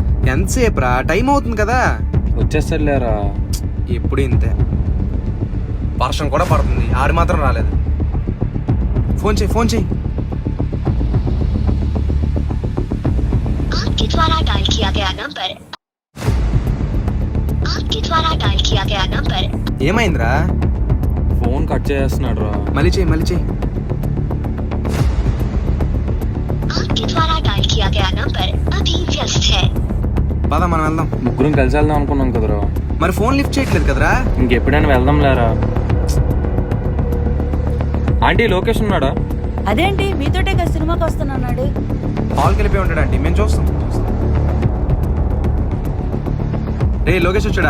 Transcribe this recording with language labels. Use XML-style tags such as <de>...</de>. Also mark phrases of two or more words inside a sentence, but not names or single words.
<te>ఎంతసేపు రా, టైం అవుతుంది కదా. వచ్చేస్తాడులేరా. ఎప్పుడు ఇంతే, వర్షం కూడా పడుతుంది, ఆడు మాత్రం రాలేదు. ఫోన్ చేయి, ఫోన్ చేయి.</te> <hi>आपके द्वारा डायल किया गया नंबर, आपके द्वारा डायल किया गया नंबर.</hi> <te>ఏమైందిరా? ఫోన్ కట్ చేస్తున్నాడు రా. మళ్ళీ చేయి, మళ్ళీ చేయి.</te> <hi>आपके द्वारा डायल किया गया नंबर अभी व्यस्त है.</hi> <te>పద మనం వెళ్దాం. ముగ్గురం కలిసి వెళ్దాం అనుకున్నాం కదరా. మరి</te> <en>phone lift</en> <te>చేయట్లేదు కదరా. ఇంకెప్పుడైనా వెళ్దాం లేరా. ఆంటీ లొకేషన్ ఉన్నాడా? అదేంటి మీతోటే కదా సినిమాకి వస్తున్నాడు. హాల్కి వెళ్ళిపోయి ఉంటాడు అండి, మేము చూస్తాం. రే లోకేష్ వచ్చాడా?</te>